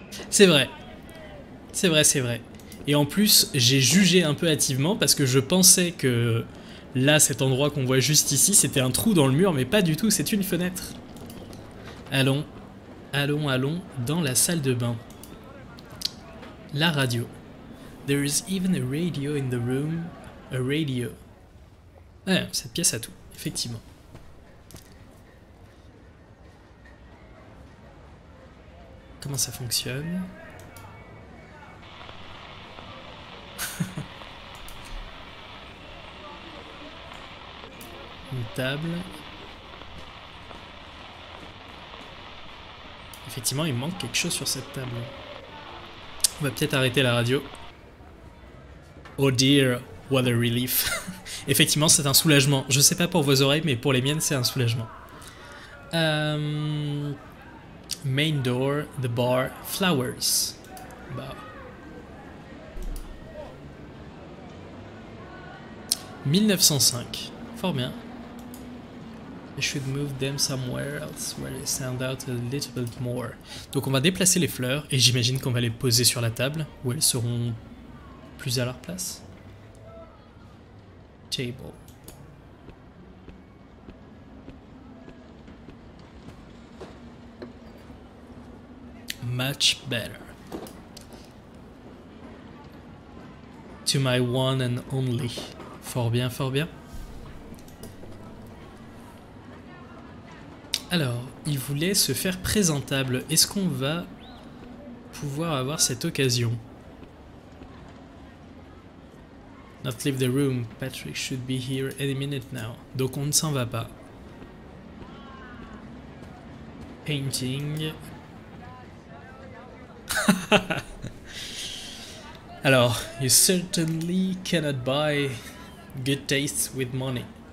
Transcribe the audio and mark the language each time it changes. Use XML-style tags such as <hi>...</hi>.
<fr>C'est vrai. C'est vrai, c'est vrai. Et en plus, j'ai jugé un peu hâtivement parce que je pensais que là, cet endroit qu'on voit juste ici, c'était un trou dans le mur, mais pas du tout, c'est une fenêtre. Allons, allons, allons dans la salle de bain. La radio.</fr> <en>There is even a radio in the room. A radio.</en> <fr>Ouais, cette pièce a tout, effectivement. Comment ça fonctionne? Une table. Effectivement, il manque quelque chose sur cette table. On va peut-être arrêter la radio.</fr> <en>Oh dear, what a relief.</en> <fr>Effectivement, c'est un soulagement. Je sais pas pour vos oreilles, mais pour les miennes, c'est un soulagement.</fr> <en>Main door, the bar, flowers. Bah. 1905.</en> <fr>Fort bien.</fr> <en>I should move them somewhere else where they stand out a little bit more.</en> <fr>Donc on va déplacer les fleurs et j'imagine qu'on va les poser sur la table où elles seront plus à leur place. Table.</fr> <en>Much better. To my one and only.</en> <fr>Fort bien, fort bien. Alors, il voulait se faire présentable. Est-ce qu'on va pouvoir avoir cette occasion?</fr> <en>Not leave the room. Patrick should be here any minute now.</en> <fr>Donc on ne s'en va pas.</fr> <en>Painting. Alors, you certainly cannot buy good taste with money.</en>